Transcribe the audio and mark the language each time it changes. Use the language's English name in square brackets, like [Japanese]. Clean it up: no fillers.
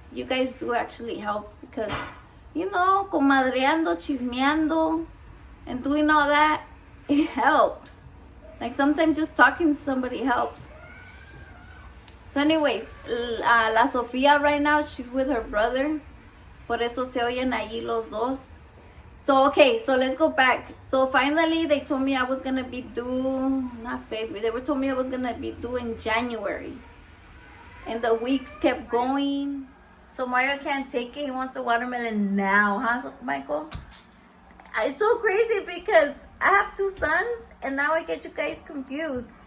[English] You guys do actually help because, you know, [Spanish] comadreando, chismeando, [English] and doing all that, it helps. Like sometimes just talking to somebody helps. So anyways, la Sofía right now, she's with her brother. [Spanish] Por eso se oyen allí los dos. [English] So, okay, so let's go back. So finally, they told me I was going to be due, not February, they told me I was going to be due in January. And the weeks kept going. So Mario can't take it. He wants the watermelon now, huh, Michael? It's so crazy because I have two sons, and now I get you guys confused.